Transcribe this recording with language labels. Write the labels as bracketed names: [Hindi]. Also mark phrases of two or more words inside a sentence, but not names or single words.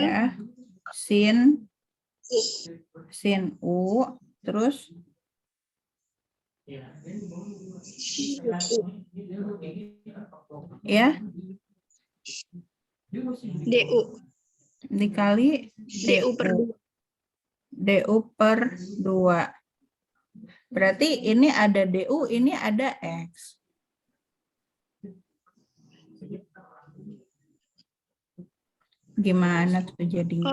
[Indonesian] Ya, sin U, terus ya DU dikali DU per 2. DU per 2. Berarti ini ada DU, ini ada X. Gimana tuh jadinya?